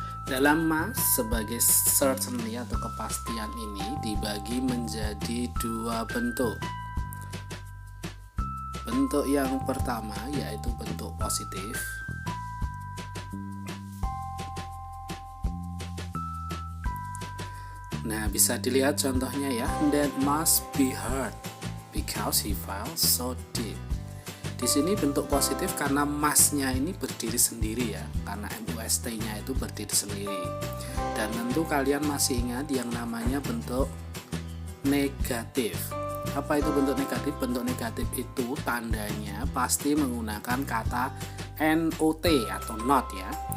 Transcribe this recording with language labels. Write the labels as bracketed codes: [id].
[id] Dalam must sebagai certainly atau kepastian ini dibagi menjadi dua bentuk. Bentuk yang pertama yaitu bentuk positif. Nah, bisa dilihat contohnya ya. [en] That must be heard because he fell so deep. [id] Di sini bentuk positif karena must-nya ini berdiri sendiri ya, karena MUST-nya itu berdiri sendiri. Dan tentu kalian masih ingat yang namanya bentuk negatif. Apa itu bentuk negatif? Bentuk negatif itu tandanya pasti menggunakan kata not atau not ya.